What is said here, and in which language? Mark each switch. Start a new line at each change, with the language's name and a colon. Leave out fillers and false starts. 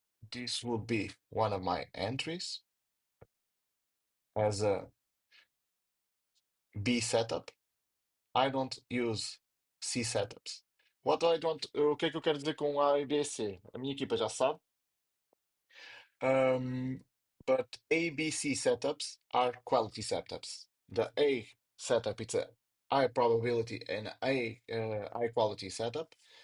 English: This will be one of my entries as a B setup. I don't use C setups.
Portuguese: O que é que eu quero dizer com A e B e C? A minha equipa já sabe.
English: But A, B, C setups are quality setups. The A setup, it's a high probability and high quality setup.